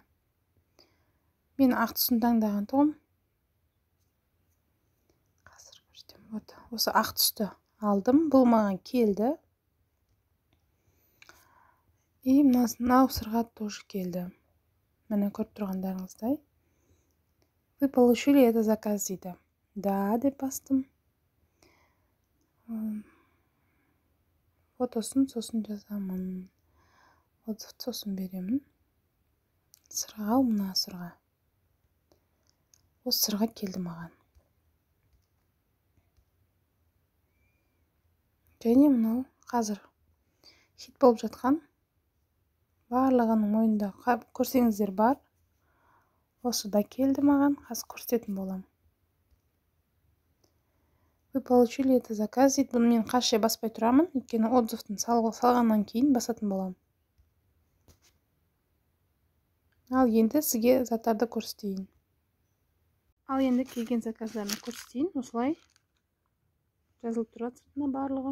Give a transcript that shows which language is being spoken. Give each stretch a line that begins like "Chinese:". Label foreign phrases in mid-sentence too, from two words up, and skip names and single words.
Kazakh: Мен ақ түсін таңдаған тұғым. Қазір көрсетем. Осы ақ түсті алдым. Бұл маған келді. И мынау сырға тоже келді. Міне көріп тұрғандарыңыздай.
Russian: Вы получили это заказ
Kazakh: дейді. Да, деп бастым. Фотосын сосын жазамын. Сосын беремін. Сырға, мына сырға. Осы сырға келді маған. Және мынау қазір хит болып жатқан. Барлығының ойында көрсеңіздер бар. Осы да келді маған. Қазір көрсететін болам.
Russian: Вы получили это заказ
Kazakh: дейді. Бұны мен қашия баспай тұрамын. Өйткені отзывтың салғаннан кейін басатын болам. Ал енді сізге заттарды көрсетейін. Ал енді келген заказдарын көрсетейін. Осылай жазылып тұрады сыртына барлығы.